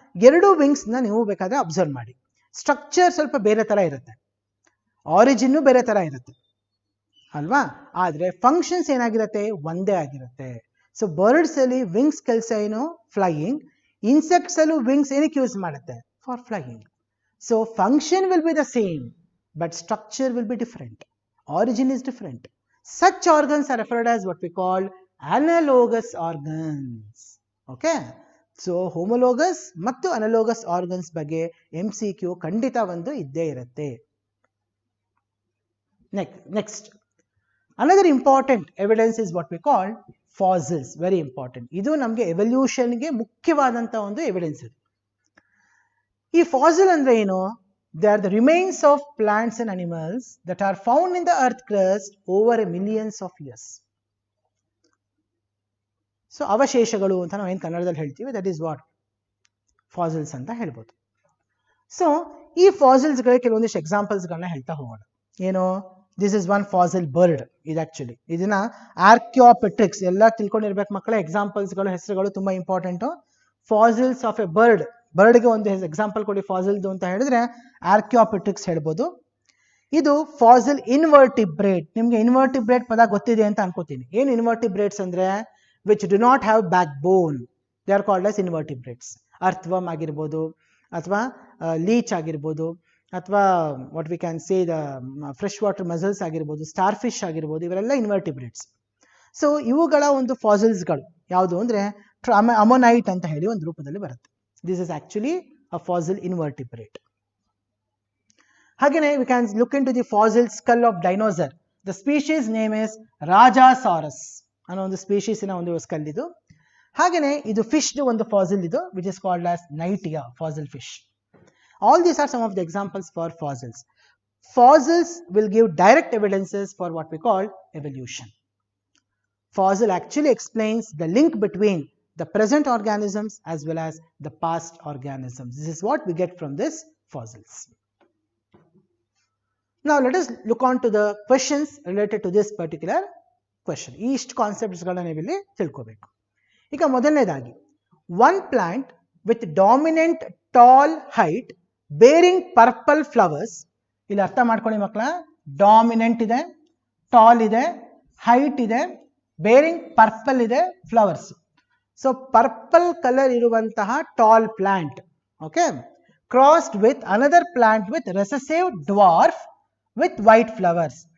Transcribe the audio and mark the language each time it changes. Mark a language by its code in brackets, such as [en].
[kn] ಎರಡೂ ವಿಂಗ್ಸ್ನ ನೀವು ಬೇಕಾದರೆ ಅಬ್ಸರ್ವ್ ಮಾಡಿ. ಸ್ಟ್ರಕ್ಚರ್ ಸ್ವಲ್ಪ ಬೇರೆ ಥರ ಇರುತ್ತೆ, ಆರಿಜಿನ್ನು ಬೇರೆ ಥರ ಇರುತ್ತೆ ಅಲ್ವಾ? ಆದರೆ ಫಂಕ್ಷನ್ಸ್ ಏನಾಗಿರುತ್ತೆ, ಒಂದೇ ಆಗಿರುತ್ತೆ. ಸೊ ಬರ್ಡ್ಸಲ್ಲಿ ವಿಂಗ್ಸ್ ಕೆಲಸ ಏನು, ಫ್ಲೈಯಿಂಗ್. ಇನ್ಸೆಕ್ಟ್ಸಲ್ಲೂ ವಿಂಗ್ಸ್ ಏನಕ್ಕೆ ಯೂಸ್ ಮಾಡುತ್ತೆ, [en] For flying. So function will be the same but structure will be different, origin is different. Such organs are referred as what we call analogous organs. Okay? [kn] So homologous ಮತ್ತು analogous organs ಬಗ್ಗೆ MCQ ಖಂಡಿತ ಒಂದು ಇದ್ದೇ ಇರುತ್ತೆ. [en] Next. Another important evidence is what we call fossils. Very important. [kn] ಇದು ನಮಗೆ ಎವಲ್ಯೂಷನ್ಗೆ ಮುಖ್ಯವಾದಂಥ ಒಂದು ಎವಿಡೆನ್ಸ್ ಇದು. ಈ ಫಾಸಿಲ್ ಅಂದರೆ ಏನು? [en] They are the remains of plants and animals that are found in the earth crust over millions of years. [kn] So ಅವಶೇಷಗಳು ಅಂತ ನಾವು ಏನು ಕನ್ನಡದಲ್ಲಿ ಹೇಳ್ತೀವಿ, [en] that is what [kn] ಫಾಸಿಲ್ಸ್ ಅಂತ ಹೇಳ್ಬೋದು. ಸೊ ಈ ಫಾಸಿಲ್ಸ್ಗಳಿಗೆ ಕೆಲವೊಂದಿಷ್ಟು ಎಕ್ಸಾಂಪಲ್ಸ್ಗಳನ್ನ ಹೇಳ್ತಾ ಹೋಗೋಣ. ಏನು, [en] This is one fossil bird. [kn] ಇದು ಆಕ್ಚುಲಿ ಇದನ್ನ ಆರ್ಕ್ಯೋಪೆಟ್ರಿಕ್ಸ್ ಎಲ್ಲ ತಿಳ್ಕೊಂಡಿರ್ಬೇಕು ಮಕ್ಕಳೇ. ಎಕ್ಸಾಂಪಲ್ಸ್ಗಳು ಹೆಸರುಗಳು ತುಂಬ ಇಂಪಾರ್ಟೆಂಟು. ಫಾಸಿಲ್ಸ್ ಆಫ್ ಎ ಬರ್ಡ್ಗೆ ಒಂದು ಎಕ್ಸಾಂಪಲ್ ಕೊಡಿ ಫಾಸಿಲ್ದು ಅಂತ ಹೇಳಿದ್ರೆ ಆರ್ಕ್ಯೋಪೆಟ್ರಿಕ್ಸ್ ಹೇಳ್ಬೋದು. ಇದು ಫಾಸಿಲ್ ಇನ್ವರ್ಟಿಬ್ರೇಟ್. ನಿಮಗೆ ಇನ್ವರ್ಟಿಬ್ರೇಟ್ ಪದ ಗೊತ್ತಿದೆ ಅಂತ ಅನ್ಕೋತೀನಿ. ಏನು ಇನ್ವರ್ಟಿಬ್ರೇಟ್ಸ್ ಅಂದರೆ [en] Which do not have backbone, they are called as invertebrates. [kn] ಅರ್ಥವಮ್ ಆಗಿರ್ಬೋದು, ಅಥವಾ ಲೀಚ್ ಆಗಿರ್ಬೋದು, ಅಥವಾ [en] what we can say the fresh water mussels [kn] ಆಗಿರ್ಬೋದು, ಸ್ಟಾರ್ ಫಿಶ್ ಆಗಿರ್ಬೋದು, ಇವರೆಲ್ಲ ಇನ್ವರ್ಟಿಬ್ರೇಟ್ಸ್. ಸೊ ಇವುಗಳ ಒಂದು ಫಾಸಿಲ್ಸ್ಗಳು ಯಾವುದು ಅಂದರೆ ಅಮೋನೈಟ್ ಅಂತ ಹೇಳಿ ಒಂದು ರೂಪದಲ್ಲಿ ಬರುತ್ತೆ. [en] This is actually a fossil invertebrate. [kn] Hagene [en] we can look into the fossil skull of dinosaur. The species name is Rajasaurus. [kn] ಅನ್ನೋ ಒಂದು ಸ್ಪೀಶೀಸ್ ನ ಒಂದು ಸ್ಕಲ್ ಇದು. ಹಾಗೇನೆ ಇದು ಫಿಶ್ ಒಂದು ಫಾಸಿಲ್ ಇದು, [en] which is called as Naitia fossil fish. All these are some of the examples for fossils. Fossils will give direct evidences for what we call evolution. Fossil actually explains the link between the present organisms as well as the past organisms. This is what we get from this fossils. Now let us look on to the questions related to this particular question. Each concepts [kn] galana ನೀವು ಇಲ್ಲಿ ತಿಳ್ಕೋಬೇಕು. ಈಗ ಮೊದಲನೇದಾಗಿ, [en] one plant with dominant tall height bearing purple flowers. [kn] ಇಲ್ಲಿ ಅರ್ಥ ಮಾಡ್ಕೊಳ್ಳಿ ಮಕ್ಕಳ, dominant ಇದೆ, ಟಾಲ್ ಇದೆ, ಹೈಟ್ ಇದೆ, ಬೇರಿಂಗ್ ಪರ್ಪಲ್ ಇದೆ, ಫ್ಲವರ್ಸ್. [en] so [kn] ಪರ್ಪಲ್ ಕಲರ್ ಇರುವಂತಹ [en] Tall plant, okay, crossed with another plant with recessive dwarf with white flowers.